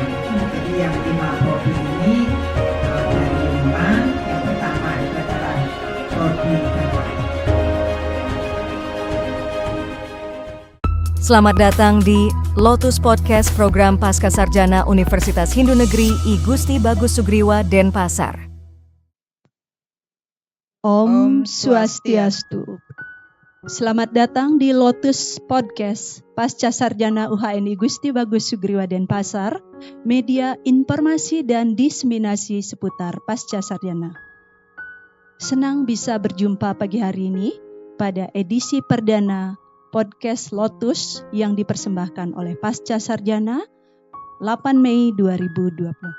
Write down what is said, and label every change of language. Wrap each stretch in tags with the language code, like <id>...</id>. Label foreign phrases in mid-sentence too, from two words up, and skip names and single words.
<id>Jadi yang 5 prodi ini dari 5, yang pertama itu adalah prodi doktoral. Selamat datang di Lotus Podcast Program Pascasarjana Universitas Hindu Negeri I Gusti Bagus Sugriwa Denpasar.</id> <ban>Om Swastiastu.</ban> <id>Selamat datang di Lotus Podcast Pascasarjana UHN I Gusti Bagus Sugriwa Denpasar, media informasi dan diseminasi seputar Pascasarjana. Senang bisa berjumpa pagi hari ini pada edisi perdana Podcast Lotus yang dipersembahkan oleh Pascasarjana 8 Mei 2020.</id>